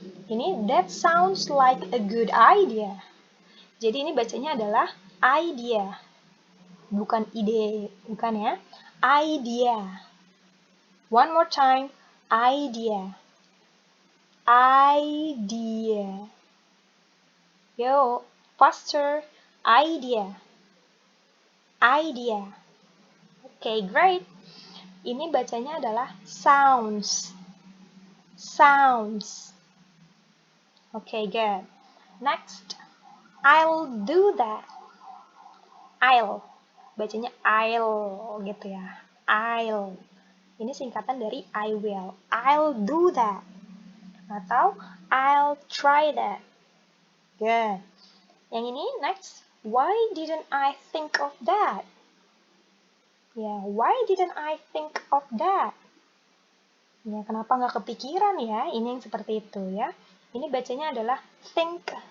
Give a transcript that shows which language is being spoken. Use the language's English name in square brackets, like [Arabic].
[English] Ini that sounds like a good idea. [Indonesian] Jadi ini bacanya adalah idea. Bukan ide, bukan ya. Idea. [English] One more time, idea. Idea. Yo, faster. Idea. Idea. Okay, great. [Indonesian] Ini bacanya adalah sounds. [English] Sounds. Okay, good. Next, I'll do that. I'll. [Indonesian] Bacanya I'll gitu ya. I'll. Ini singkatan dari I will. [English] I'll do that. Atau I'll try that. Good. [Indonesian] Yang ini [English] next. Why didn't I think of that? Ya, why didn't I think of that? [Indonesian] Ya, kenapa nggak kepikiran ya? Ini yang seperti itu ya. Ini bacanya adalah think.